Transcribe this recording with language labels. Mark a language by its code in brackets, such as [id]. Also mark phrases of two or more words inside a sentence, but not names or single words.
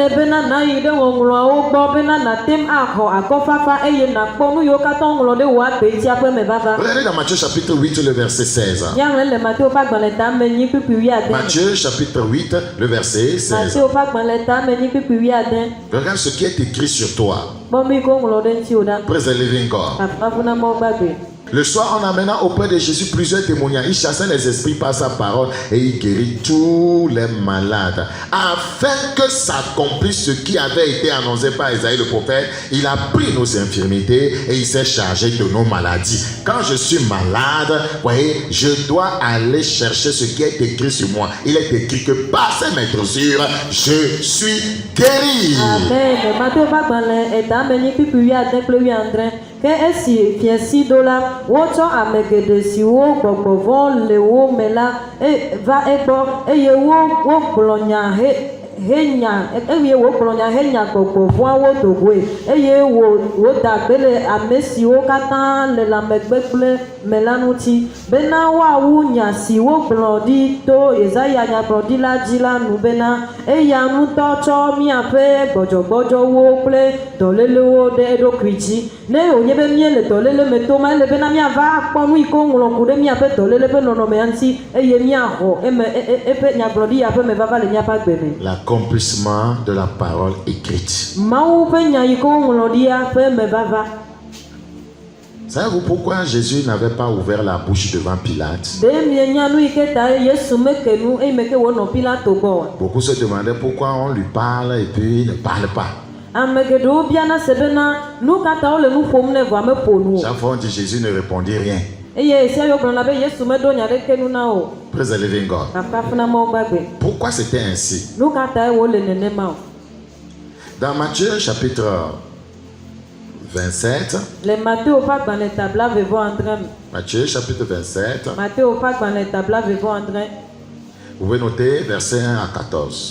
[fr] Regardez dans Matthieu chapitre 8 le verset 16. Matthieu chapitre 8 le verset 16. Regarde ce qui est écrit sur toi. [en] Praise the living God. [fr] Le soir, en amenant auprès de Jésus plusieurs témoignages, il chassait les esprits par sa parole et il guérit tous les malades. Afin que s'accomplisse ce qui avait été annoncé par Isaïe le prophète, il a pris nos infirmités et il s'est chargé de nos maladies. Quand je suis malade, voyez, je dois aller chercher ce qui est écrit sur moi. Il est écrit que par ces maîtresures, je suis guéri. [ee] Que esi fiesi dola wotsɔ ame geɖe siwo gbɔgbɔ vɔ le wo me la va egbɔ eye wo gblɔ nya eye wogblɔ nya henya gbɔgbɔ vɔawo do goe eye woda gbe le ame siwo katã le lãmegbe kple me la ŋuti bena woawu nya si wogblɔ ɖi to Yesaya nyagblɔɖila dzi la nu bena eya ŋutɔ tsɔ míaƒe gbɔdzɔgbɔdzɔwo kple dɔlélewo ɖe eɖokui dzi ne wònye be míele dɔléle me tom ele bena míava akpɔ nu yi ke woŋlɔ ku ɖe míaƒe dɔléle ƒe nɔnɔmea ŋuti eye míaxɔ eƒe nyagblɔɖi ya ƒe me vava le míaƒe agbe me. [fr] L'accomplissement de la parole écrite. [ee] Mawu ƒe nya yi ke woŋlɔ ɖi ya ƒe me vava. [fr] Savez-vous pourquoi Jésus n'avait pas ouvert la bouche devant Pilate? Beaucoup se demandaient pourquoi on lui parle et puis il ne parle pas. Chaque fois on dit Jésus ne répondit rien. [en] Praise the living God. [fr] Pourquoi c'était ainsi? Dans Matthieu chapitre 27. Matthieu chapitre 27. Vous pouvez noter versets 1 à 14.